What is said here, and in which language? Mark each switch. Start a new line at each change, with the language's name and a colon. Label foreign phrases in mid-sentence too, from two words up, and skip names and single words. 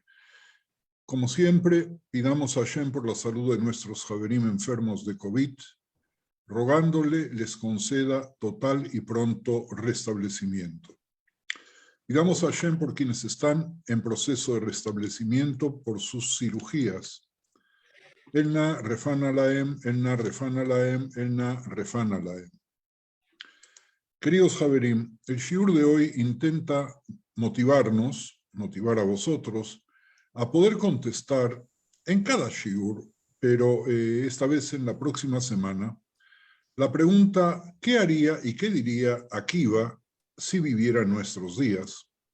Spanish: Como siempre, pidamos a Hashem por la salud de nuestros Javerim enfermos de COVID, rogándole les conceda total y pronto restablecimiento. Pidamos a Hashem por quienes están en proceso de restablecimiento por sus cirugías.
Hebrew: אל נא רפא נא להם, אל נא רפא נא להם, אל נא רפא נא להם.
Spanish: Queridos Javerim, el shiur de hoy intenta motivarnos, motivar a vosotros, a poder contestar en cada shiur, pero esta vez en la próxima semana, la pregunta ¿qué haría y qué diría Akiva si viviera en nuestros días?